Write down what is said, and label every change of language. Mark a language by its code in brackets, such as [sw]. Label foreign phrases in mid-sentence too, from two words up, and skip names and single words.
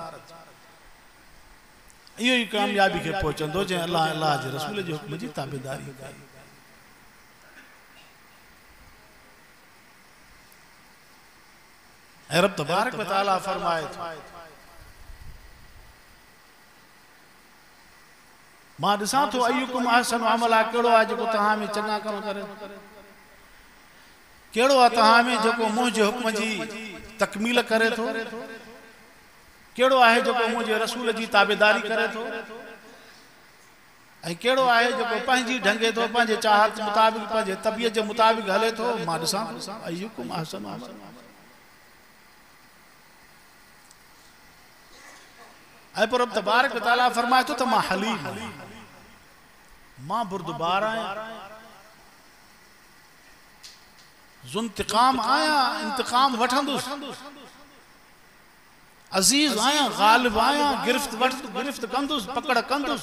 [sd] इहो ई कामयाबी खे पहुचंदो जंहिं अल्लाह अल्लाह जे रसूल जे हुक्म जी ताबेदारी कई। ऐं रब [ar] تبارك وتعالى [sd] फरमाए थो मां ॾिसां थो [ar] أيكم أحسن عملا, [sd] कहिड़ो आहे जेको तव्हां में चङा कम करे, कहिड़ो आहे तव्हां में जेको मुंहिंजे हुक्म जी तकमील करे थो, कहिड़ो आहे जेको मुंहिंजे रसूल जी ताबेदारी करे थो, ऐं कहिड़ो आहे जेको पंहिंजी ढंगे थो, पंहिंजे चाहत मुताबिक़, पंहिंजे तबियत जे मुताबिक़ हले थो। मां ॾिसां थो [ar] أيكم أحسن عملا. [sd] ऐं पोइ रब [ar] تبارك وتعالى [sd] फरमाए थो त मां हलीम आहियां, मां बुरदबार आहियां, ज़ुंतिक़ाम आहियां, इंतिक़ाम वठंदुसि, अज़ीज़ आहियां, ग़ालिब आहियां, गिरफ़्त कंदुसि, पकड़ कंदुसि।